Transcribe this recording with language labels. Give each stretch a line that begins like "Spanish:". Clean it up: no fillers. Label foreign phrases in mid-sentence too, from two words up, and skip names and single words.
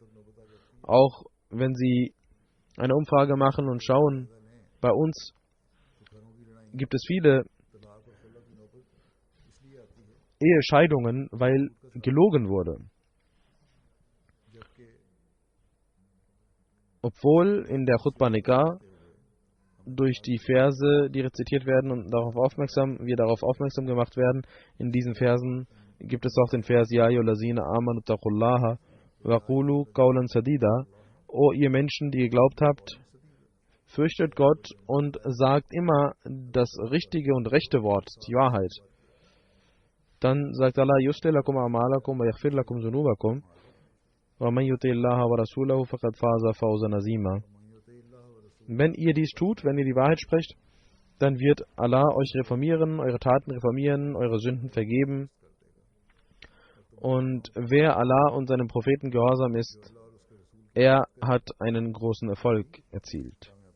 German: Auch wenn Sie eine Umfrage machen und schauen, bei uns gibt es viele Ehescheidungen, weil gelogen wurde. Obwohl in der
Arabic: خطبة نكاح
German: durch die Verse, die rezitiert werden und wir darauf aufmerksam gemacht werden, in diesen Versen gibt es auch den Vers
Arabic: يا أيها الذين آمنوا اتقوا الله وقولوا قولا سديدا.
German: O ihr Menschen, die geglaubt habt, fürchtet Gott und sagt immer das richtige und rechte Wort, die Wahrheit. Dann sagt
Arabic: Allah, يصلح لكم أعمالكم ويغفر لكم ذنوبكم ومن يطع الله ورسوله فقد فاز فوزا عظيما.
German: Wenn ihr dies tut, wenn ihr die Wahrheit sprecht, dann wird Allah euch reformieren, eure Taten reformieren, eure Sünden vergeben. Und wer Allah und seinem Propheten gehorsam ist, er hat einen großen Erfolg erzielt.